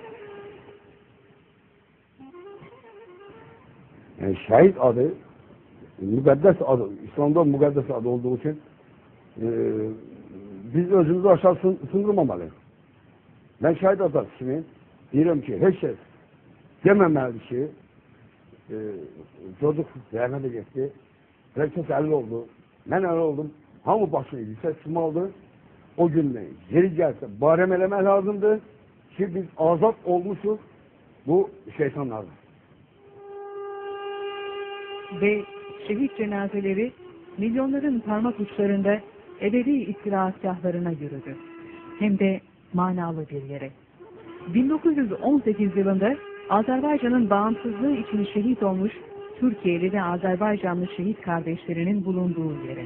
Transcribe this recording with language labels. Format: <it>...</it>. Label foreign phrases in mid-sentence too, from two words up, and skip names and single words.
<tr>Yani şehit adı, müqəddəs adı, İslam'da müqəddəs adı olduğu için biz özümüzü aşağı sındırmamalıyız. Ben şehit adı kimi diyorum ki,</tr> <az>heç şey deməməli ki, çocuk zəhmətə getdi, herkes 50 oldu, mən 50 oldum, hamı başını yüksək tutmalıdır. O gün yeri gəlsə barəm eləmək lazımdır ki, biz azad olmuşuz bu şeytanlardan.</az> <tr>Ve şehit cenazeleri milyonların parmak uçlarında ebedi istirahatgahlarına yürüdü. Hem de manalı bir yere. 1918 yılında Azerbaycan'ın bağımsızlığı için şehit olmuş Türkiye'li ve Azerbaycanlı şehit kardeşlerinin bulunduğu yere.</tr>